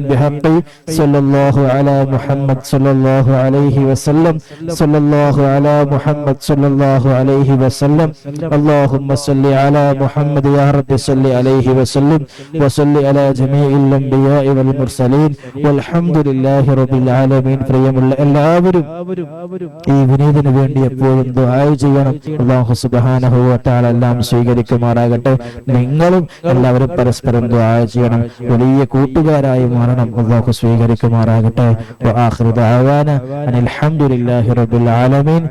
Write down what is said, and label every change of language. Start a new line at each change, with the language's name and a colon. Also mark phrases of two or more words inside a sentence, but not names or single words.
Arabic: بحق صلى الله على محمد صلى الله عليه وسلم. صلى الله على محمد صلى الله عليه وسلم. اللهم صل على محمد يا رب صل عليه وسلم وصل على جميع الأنبياء والمرسلين والحمد لله رب العالمين.
Malayalam: പ്രിയമുള്ള എല്ലാവരും ഈ വിനീതിന് വേണ്ടി എപ്പോഴും ദുആ ചെയ്യണം.
Arabic: الله سبحانه وتعالى
Malayalam: എല്ലാം സ്വീകരിക്കുമാറാകട്ടെ. നിങ്ങളും എല്ലാവരും പരസ്പരം ദുആ ചെയ്യണം. വലിയ കൂട്ടുകാരായി മാറണം. അല്ലാഹു സ്വീകരിക്കുമാറാകട്ടെ.
Arabic: وآخر دعوانا الحمد لله رب العالمين.